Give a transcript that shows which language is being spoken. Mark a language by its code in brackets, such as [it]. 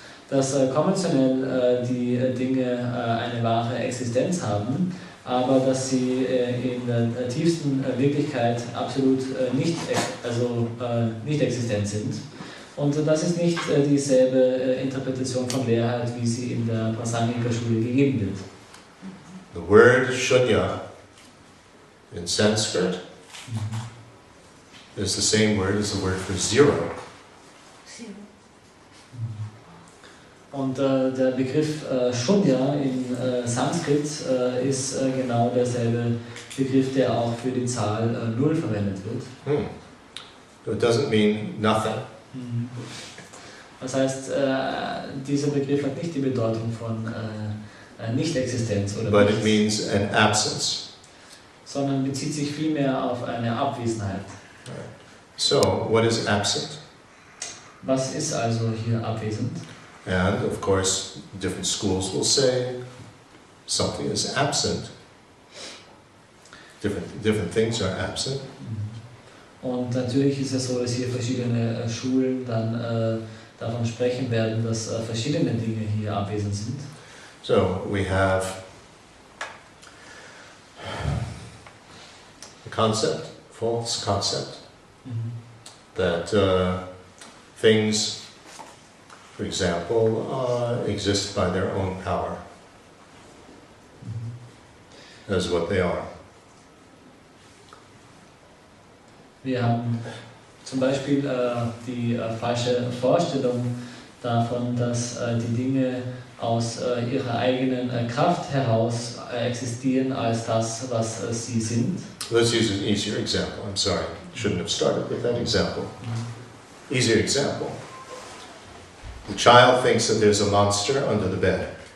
[de] dass konventionell die Dinge eine wahre Existenz haben, aber dass sie in der tiefsten Wirklichkeit absolut nicht existent sind. Und das ist nicht dieselbe Interpretation von Leerheit, wie sie in der Prasangika-Schule gegeben wird. [en] the word shunya in Sanskrit is the same word as the word for zero. [de] Und der Begriff Shunya in Sanskrit ist genau derselbe Begriff, der auch für die Zahl 0 verwendet wird. [en] So it doesn't mean nothing. [de] Das heißt, dieser Begriff hat nicht die Bedeutung von Nicht-Existenz oder [en] But it [de] nichts, [en] means an absence. [de] sondern bezieht sich vielmehr auf eine Abwesenheit. [en] So, what is absent? [de] Was ist also hier abwesend? [en] And of course, different schools will say something is absent. Different things are absent. [de] Und natürlich ist es so, dass hier verschiedene Schulen dann davon sprechen werden, dass verschiedene Dinge hier abwesend sind. [en] So, we have the concept, false concept, that things, for example, exist by their own power, as what they are. [de] Wir haben zum Beispiel die falsche Vorstellung davon, dass die Dinge aus ihrer eigenen Kraft heraus existieren als das, was sie sind. [en] Let's use an easier example. I'm sorry, shouldn't have started with that example. Easier example. The child thinks that there's a monster under the bed.